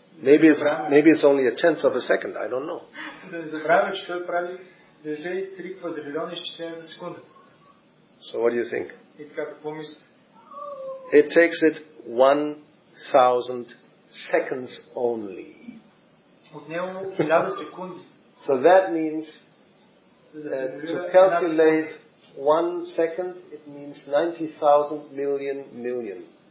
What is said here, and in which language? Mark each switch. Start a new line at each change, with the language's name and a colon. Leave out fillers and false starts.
English: Maybe it's only a tenth of a second, I don't know.
Bulgarian: Да не забравяме, че той прави 93 квадрилиона изчисления за секунда.
English: So what do you think?
Bulgarian: И така, какво мислите?
English: It takes it 1000 seconds only.
Bulgarian: От него 1000 секунди.
English: So that means to calculate 1 second, it means 90,000 million.